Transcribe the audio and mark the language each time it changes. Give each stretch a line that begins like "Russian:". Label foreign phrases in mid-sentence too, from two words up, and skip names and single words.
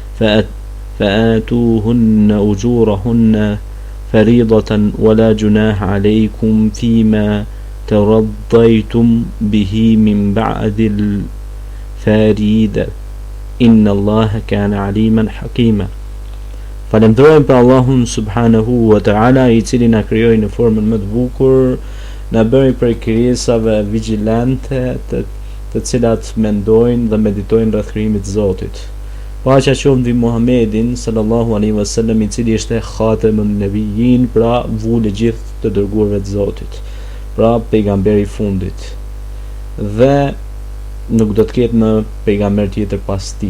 Arabic: فآتوهن أجورهن فريضة، ولا جناح عليكم فيما ترضيتم به من بعد الفريضة، إن الله كان عليما حكيما.
Albanian: Falemderojmë për Allahun
Arabic: سبحانه وتعالى,
Albanian: i cili na krijoi në formën më të bukur, na bëri për krijesave vigjilante, të cilat mendojnë dhe meditojnë rreth krijimit të Zotit. Paqja qoftë mbi Muhamedin
Arabic: صلى الله عليه وسلم,
Albanian: i cili ishte
Arabic: خاتم النبيين,
Albanian: pra vuli gjithë të dërguarve të Zotit, pra pejgamberi i fundit, dhe nuk do të ketë më pejgamber tjetër pas tij.